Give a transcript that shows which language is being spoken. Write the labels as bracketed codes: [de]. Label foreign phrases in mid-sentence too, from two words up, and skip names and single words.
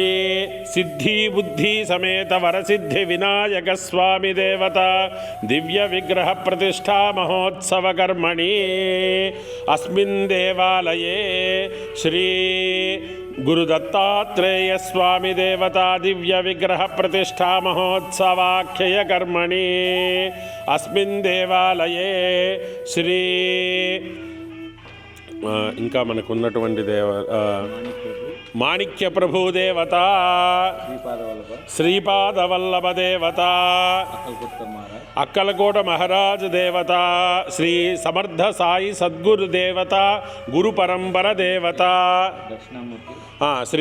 [sa] सिद्धि बुद्धि समेत वरसिद्धि विनायक स्वामी देवता दिव्य विग्रह प्रतिष्ठा महोत्सव कर्मणि अस्मिन् देवालये श्री गुरुदत्तात्रेय स्वामी देवता दिव्य विग्रह प्रतिष्ठा महोत्सवाख्यय कर्मणि अस्मिन् देवालये श्री [te] ఇంకా మనకు ఉన్నటువంటి మాణిక్య ప్రభు దేవత, శ్రీపాద వల్లభ దేవత, అక్కలకోట మహారాజ్ దేవత, శ్రీ సమర్థ సాయి సద్గురు దేవత, గురు పరంపర దేవత, శ్రీ